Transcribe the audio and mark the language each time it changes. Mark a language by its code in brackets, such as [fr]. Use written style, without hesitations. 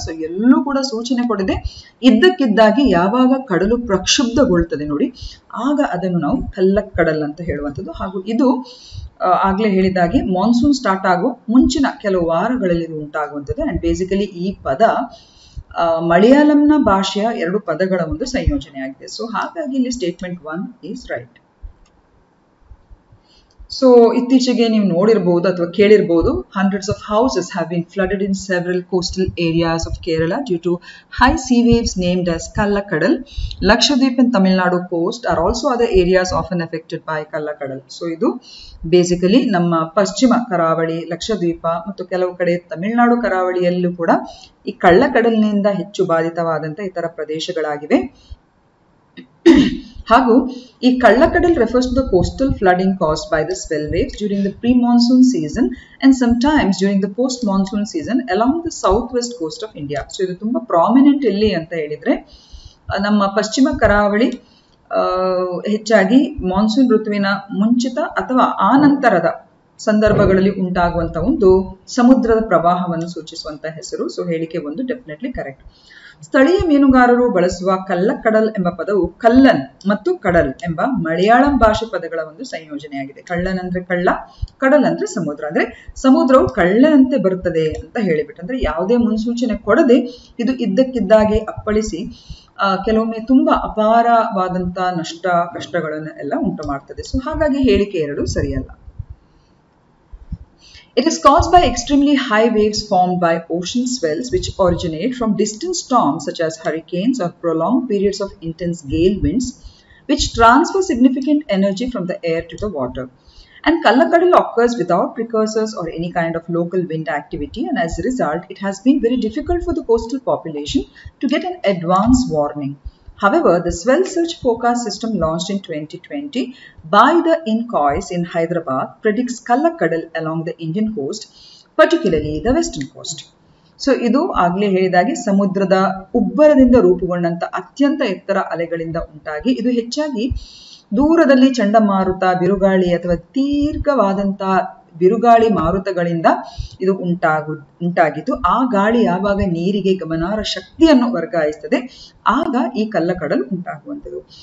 [kn] So ಎಲ್ಲೂ ಕೂಡ ಸೂಚನೆ ಕೊಡದೆ ಇದ್ದಕ್ಕಿದ್ದಾಗಿ ಯಾವಾಗ ಕಡಲು ಪ್ರಕ್ಷುಬ್ಧಗೊಳ್ತದೆ ನೋಡಿ, ಆಗ ಅದನ್ನು ನಾವು ಕಲ್ಲಕ್ಕಡಲ್ ಅಂತ ಹೇಳುವಂಥದ್ದು. ಹಾಗೂ ಇದು ಆಗ್ಲೇ ಹೇಳಿದಾಗೆ ಮಾನ್ಸೂನ್ ಸ್ಟಾರ್ಟ್ ಆಗೋ ಮುಂಚಿನ ಕೆಲವು ವಾರಗಳಲ್ಲಿ ಇದು ಉಂಟಾಗುವಂಥದ್ದು. ಅಂಡ್ ಬೇಸಿಕಲಿ ಈ ಪದ ಮಲಯಾಳಂನ ಭಾಷೆಯ ಎರಡು ಪದಗಳ ಒಂದು ಸಂಯೋಜನೆ ಆಗಿದೆ. ಸೊ ಹಾಗಾಗಿ ಇಲ್ಲಿ ಸ್ಟೇಟ್ಮೆಂಟ್ 1 ಈಸ್ ರೈಟ್. ಸೊ ಇತ್ತೀಚೆಗೆ ನೀವು ನೋಡಿರಬಹುದು ಅಥವಾ ಕೇಳಿರಬಹುದು, [en] hundreds of houses have been flooded in several coastal areas of Kerala due to high sea waves named as Kallakadal. Lakshadweep and Tamil Nadu coast are also other areas often affected by Kallakadal. [kn] So ಇದು basically ನಮ್ಮ ಪಶ್ಚಿಮ ಕರಾವಳಿ, ಲಕ್ಷದ್ವೀಪ ಮತ್ತು ಕೆಲವು ಕಡೆ ತಮಿಳುನಾಡು ಕರಾವಳಿಯಲ್ಲೂ ಕೂಡ ಈ ಕಳ್ಳಕಡಲಿನಿಂದ ಹೆಚ್ಚು ಬಾಧಿತವಾದಂತ ಇತರ ಪ್ರದೇಶಗಳಾಗಿವೆ. ಹಾಗೂ ಈ [en] Kallakkadal refers to the coastal flooding caused by the swell waves during the pre-monsoon season and sometimes during the post-monsoon season along the southwest coast of India. So [kn] ಇದು ತುಂಬಾ ಪ್ರಾಮಿನೆಂಟ್ ಎಲ್ಲಿ ಅಂತ ಹೇಳಿದ್ರೆ ನಮ್ಮ ಪಶ್ಚಿಮ ಕರಾವಳಿ ಹೆಚ್ಚಾಗಿ ಮಾನ್ಸೂನ್ ಋತುವಿನ ಮುಂಚಿತ ಅಥವಾ ಆನಂತರದ ಸಂದರ್ಭಗಳಲ್ಲಿ ಉಂಟಾಗುವಂತಹ ಒಂದು ಸಮುದ್ರದ ಪ್ರವಾಹವನ್ನು ಸೂಚಿಸುವಂತಹ ಹೆಸರು. ಸೊ ಹೇಳಿಕೆ ಒಂದು ಡೆಫಿನೆಟ್ಲಿ ಕರೆಕ್ಟ್. ಸ್ಥಳೀಯ ಮೀನುಗಾರರು ಬಳಸುವ ಕಲ್ಲಕಡಲ್ ಎಂಬ ಪದವು ಕಲ್ಲನ್ ಮತ್ತು ಕಡಲ್ ಎಂಬ ಮಲಯಾಳಂ ಭಾಷೆ ಪದಗಳ ಒಂದು ಸಂಯೋಜನೆಯಾಗಿದೆ. ಕಳ್ಳನ್ ಅಂದ್ರೆ ಕಳ್ಳ, ಕಡಲ್ ಅಂದ್ರೆ ಸಮುದ್ರ. ಅಂದ್ರೆ ಸಮುದ್ರವು ಕಳ್ಳನಂತೆ ಬರುತ್ತದೆ ಅಂತ ಹೇಳಿಬಿಟ್ಟು, ಅಂದ್ರೆ ಯಾವುದೇ ಮುನ್ಸೂಚನೆ ಕೊಡದೆ ಇದು ಇದ್ದಕ್ಕಿದ್ದಾಗೆ ಅಪ್ಪಳಿಸಿ ಕೆಲವೊಮ್ಮೆ ತುಂಬಾ ಅಪಾರವಾದಂತ ನಷ್ಟ ಕಷ್ಟಗಳನ್ನ ಎಲ್ಲ ಉಂಟು ಮಾಡ್ತದೆ. ಸೊ ಹಾಗಾಗಿ ಹೇಳಿಕೆ 2 ಸರಿಯಲ್ಲ. [en] It is caused by extremely high waves formed by ocean swells which originate from distant storms such as hurricanes or prolonged periods of intense gale winds which transfer significant energy from the air to the water. And Kallakadal occurs without precursors or any kind of local wind activity, and as a result it has been very difficult for the coastal population to get an advance warning. However, the swell surge forecast system launched in 2020 by the INCOIS in Hyderabad predicts Kallakadal along the Indian coast, particularly the western coast. [kn] So ಇದು ಆಗ್ಲೇ ಹೇಳಿದಾಗೆ ಸಮುದ್ರದ ಉಬ್ಬರದಿಂದ ರೂಪುಗೊಂಡಂತ ಅತ್ಯಂತ ಎತ್ತರ ಅಲೆಗಳಿಂದ ಉಂಟಾಗಿ ಇದು ಹೆಚ್ಚಾಗಿ ದೂರದಲ್ಲಿ ಚಂಡಮಾರುತ, ಬಿರುಗಾಳಿ ಅಥವಾ ದೀರ್ಘವಾದಂತಹ ಬಿರುಗಾಳಿ ಮಾರುತಗಳಿಂದ ಇದು ಉಂಟಾಗಿದ್ದು ಆ ಗಾಳಿ ಯಾವಾಗ ನೀರಿಗೆ ಗಮನಾರ್ಹ ಶಕ್ತಿಯನ್ನು ವರ್ಗಾಯಿಸ್ತದೆ ಆಗ ಈ ಕಲ್ಲಕಡಲು ಉಂಟಾಗುವಂಥದ್ದು.